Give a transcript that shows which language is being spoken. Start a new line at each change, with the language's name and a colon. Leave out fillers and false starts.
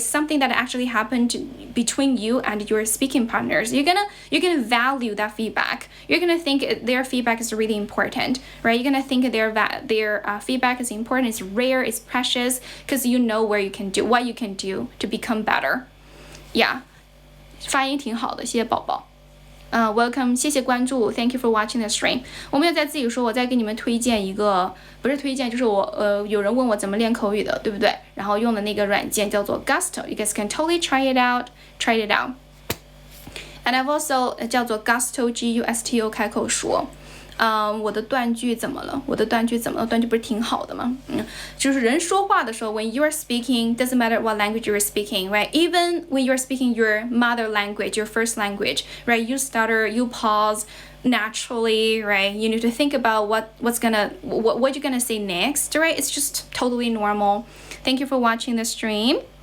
English: Something that actually happened between you and your speaking partners. You're gonna value that feedback. You're gonna think their feedback is really important, right? You're gonna think their feedback is important. It's rare. It's precious because you know what you can do to become better.
Chinese: Yeah, 发音挺好的，谢谢宝宝。
English: Welcome，
Chinese: 谢谢关注
English: ，Thank you for watching the stream。
Chinese: 我没有在自己说，我再给你们推荐一个，不是推荐，就是有人问我怎么练口语的，对不对？然后用的那个软件叫做 Gusto，
English: you guys can totally try it out. And I've also
Chinese: 叫做 Gusto Gusto 开口说。我的断句怎么了？我的断句不是挺好的吗？就是人说话的时候
English: when you are speaking, doesn't matter what language you are speaking, right? Even when you are speaking your mother language, your first language, right? You stutter, you pause naturally, right? You need to think about what you're gonna say next, right? It's just totally normal. Thank you for watching the stream.